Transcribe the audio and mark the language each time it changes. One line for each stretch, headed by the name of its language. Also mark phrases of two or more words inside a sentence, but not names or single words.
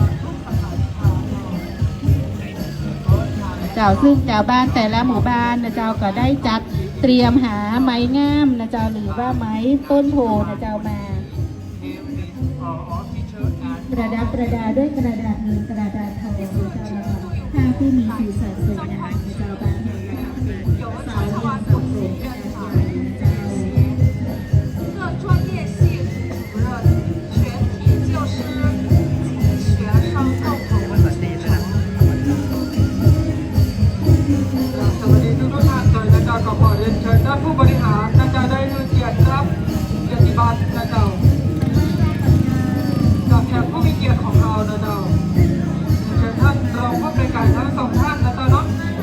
Thai: เจ้าซึ่งเจ้าบ้านแต่ละหมู่บ้านนะเจ้าก็ได้จัดเตรียมหาไม้งามนะเจ้าหรือว่าไม้ต้นโพนะเจ้ามาประดับประดาด้วยกระดาษเงินกระดาษทองนะเจ้าแล้วก็ผ้าที่มีสีสันสวยงามนะเจ้าบางแห่งนะคะเป็นสาวเรียนสังคมนะเจ้า
Chinese: 这专业性主任全体教师及学生共同
Thai: สวัสดีทุกท่านโดยนะเจ้าก็ขอเรียนเชิญท่านผู้บริหารนะเจ้าได้รับเกียรติรับเกียรติบัตรนะเจ้าจากแขกผู้มีเกียรติของเรานะเจ้าเชิญท่านรองผู้บริการทั้งสองท่านนะเจ้าเนาะ